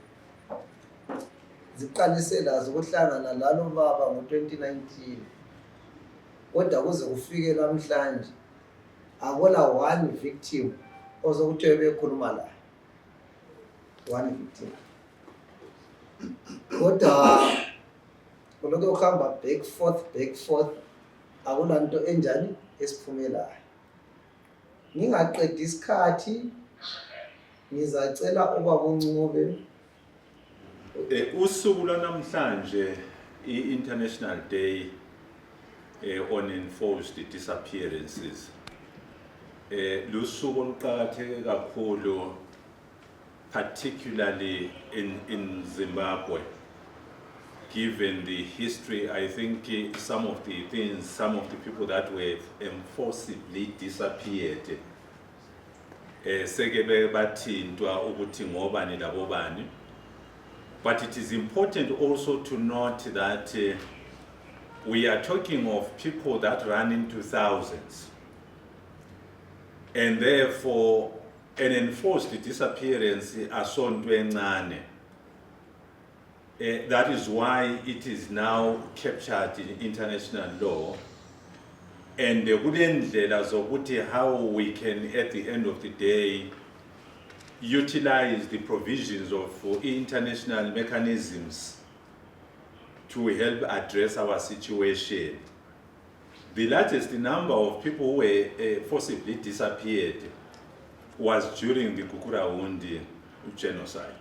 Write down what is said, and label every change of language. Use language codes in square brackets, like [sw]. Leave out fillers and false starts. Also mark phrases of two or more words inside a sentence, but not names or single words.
[nd] Ziqalise lazo ukuhlangana lalo baba ngo-2019, kodwa kuze kufike namhlanje akola [en] one victim [nd] ozokuthiwe bekhuluma la. [en] One victim. [nd] Kodwa kulokho ukuhamba [en] back forth [nd] akula nto enjani esiphumelayo. Ngingaqedi isikhathi ngizacela ubaba uNcube usuku lwanamhlanje i-International Day on Enforced Disappearances lusuku oluqakatheke kakhulu, [en] particularly in Zimbabwe, given the history. I think some of the people that were enforcibly disappeared [nd] seke bathintwa ukuthi ngobani labobani. [en] But it is important also to note that we are talking of people that run into thousands, and therefore an enforced disappearance [nd] asonto encane. [en] That is why it is now captured in international law, and [nd] kulendlela zokuthi [en] how we can at the end of the day utilize the provisions of international mechanisms to help address our situation. The largest number of people who were forcibly disappeared was during the Gukurahundi genocide.